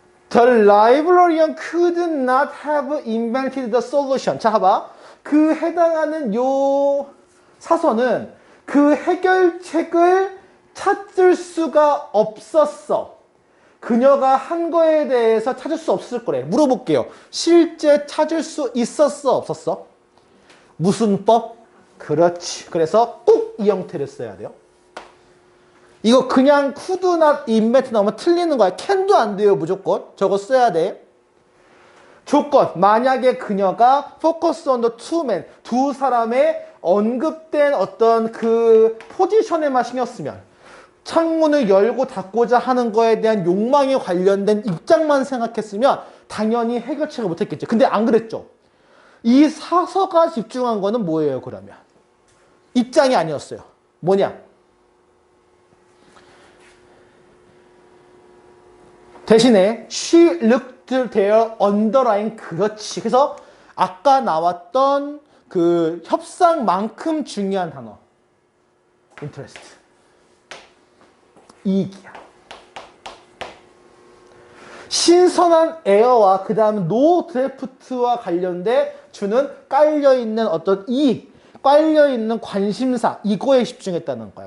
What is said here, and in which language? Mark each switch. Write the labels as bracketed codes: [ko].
[en] The librarian could not have invented the solution. [ko] 자, 봐봐. 그 해당하는 요 사서는 그 해결책을 찾을 수가 없었어. 그녀가 한 거에 대해서 찾을 수 없을 거래. 물어볼게요. 실제 찾을 수 있었어? 없었어? 무슨 법? 그렇지. 그래서 꼭 이 형태를 써야 돼요. 이거 그냥 [en] could not invent [ko] 나오면 틀리는 거야. can도 안 돼요, 무조건. 저거 써야 돼. 조건. 만약에 그녀가 [en] focus on the two men, [ko] 두 사람의 언급된 어떤 그 포지션에만 신경 쓰면, 창문을 열고 닫고자 하는 거에 대한 욕망에 관련된 입장만 생각했으면 당연히 해결책을 못했겠죠. 근데 안 그랬죠. 이 사서가 집중한 거는 뭐예요, 그러면? 입장이 아니었어요. 뭐냐? 대신에 [en] she looked their underlying. [ko] 그렇지. 그래서 아까 나왔던 그 협상만큼 중요한 단어. [en] interest. [ko] 이익이야. 신선한 에어와 그 다음 노 드래프트와 관련돼 주는 깔려있는 어떤 이익, 깔려있는 관심사, 이거에 집중했다는 거야.